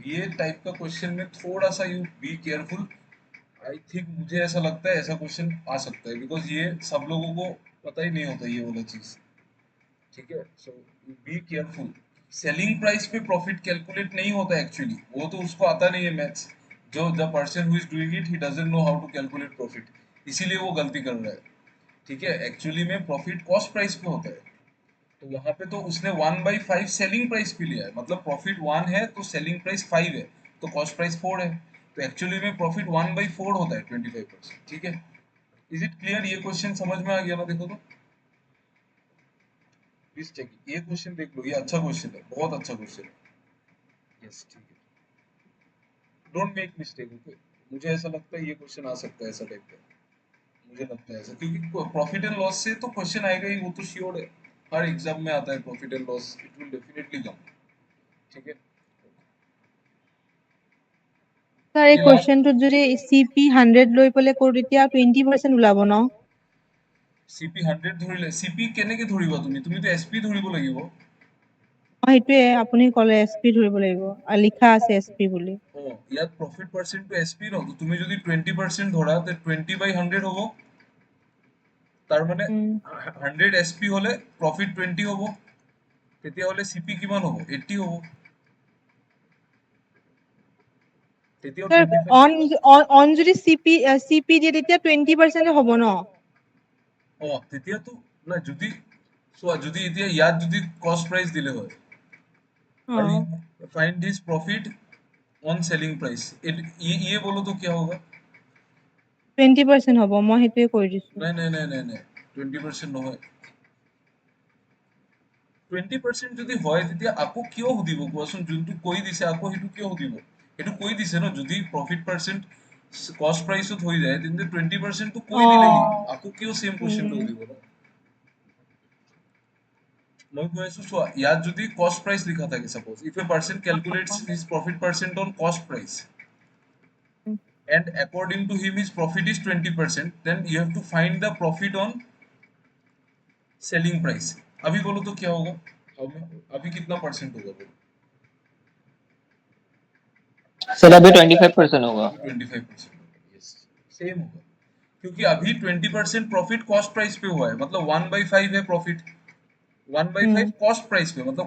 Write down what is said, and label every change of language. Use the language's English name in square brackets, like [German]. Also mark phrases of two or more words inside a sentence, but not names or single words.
[Hindi] ये टाइप का क्वेश्चन में थोड़ा सा [English] you be careful, I think [Hindi] मुझे ऐसा लगता है ऐसा क्वेश्चन आ सकता है, बिकॉज ये सब लोगों को पता ही नहीं होता ये वाला चीज, ठीक है, [English] so be careful. selling price [Hindi] पे [English] profit calculate [Hindi] नहीं होता एक्चुअली, वो तो उसको आता नहीं है मैथ्स, जो [English] the person who is doing it he doesn't know how to calculate profit, [Hindi] इसीलिए वो गलती कर रहा है, ठीक है, एक्चुअली में [English] profit cost price [Hindi] पे होता है, तो वहां पे तो उसने 1/5 [English] selling price [Hindi] पे लिया है, मतलब प्रॉफिट 1 है तो [English] selling price [Hindi] 5 है, तो [English] cost price [Hindi] 4 है, तो एक्चुअली में प्रॉफिट 1/4 होता है 25%, ठीक है। [English] is it clear, [Hindi] ये क्वेश्चन समझ में आ गया ना? देखो तो [English] please check, [Hindi] ये क्वेश्चन देख लो, ये अच्छा क्वेश्चन है, बहुत अच्छा क्वेश्चन है, यस ठीक है, [English] don't make mistake okay. [Hindi] मुझे ऐसा लगता है ये क्वेश्चन आ सकता है ऐसा टाइप का, मुझे लगता है ऐसा, क्योंकि [English] profit and loss [Hindi] से तो क्वेश्चन आएगा ही, वो तो श्योर है, हर एग्जाम में आता है [English] profit and loss, it will definitely come, [Hindi] ठीक है। [Assamese] স্যাৰ এই [Hindi] ये लास्ट [Assamese] কুৱেশ্যনটোত যদি CP 100 লৈ পেলাই কৰোঁ তেতিয়া 20% ওলাব ন? CP 100 ধৰিলে, CP কেনেকে ধৰিবা তুমি, তুমিতো SP ধৰিব লাগিব। সেইটোৱে আপুনি ক'লে SP ধৰিব লাগিব আৰু লিখা আছে SP বুলি। ইয়াত [English] profit percentটো [Assamese] SP ন, তো তুমি যদি 20% ধৰা তে 20/100 হ'ব, তাৰ মানে 100 SP হলে প্ৰফিট 20 হ'ব, তেতিয়াহলে CP কিমান হ'ব 80 হ'ব, তেতিয়াও স্যাৰ 25। অন যদি CP দিয়ে তেতিয়া 20% হ'ব ন? তেতিয়াতো না, যদি চোৱা, যদি এতিয়া ইয়াত যদি [English] cost price [Assamese] দিলে হয় और [English] find his profit on selling price, [Hindi] ये बोलो तो क्या होगा? [Assamese] 20% হ'ব, মই সেইটোৱে কৰি দিছোঁ। [Hindi] नहीं नहीं नहीं नहीं नहीं [Assamese] 20% নহয়, 20% যদি হয় তেতিয়া আকৌ কিয় সুধিব কোৱাচোন, যোনটো কৈ দিছে আকৌ সেইটো কিয় সুধিব, সেইটো কৈ দিছে ন, যদি [English] profit percent cost priceত [Assamese] হৈ যায় তেন্তে 20% টো কৈ দিলেহি, আকৌ কিয় [English] same questionটো [Assamese] সুধিব ন? মই কৈ আছো চোৱা, ইয়াত যদি [English] cost price [Assamese] লিখা থাকে, [English] suppose if a person calculates his profit percent on cost price and according to him his profit is 20%, then you have to find the profit on selling price। [Hindi] अभी बोलो तो क्या होगा, अभी कितना परसेंट होगा बोलो? सर अभी 25% होगा। अभी 25% होगा, [English] yes same [Hindi] होगा, क्योंकि अभी 20% [English] profit cost price [Hindi] पे हुआ है, मतलब 1/5 है प्रॉफिट, 1/5 [English] cost price [Hindi] पे, मतलब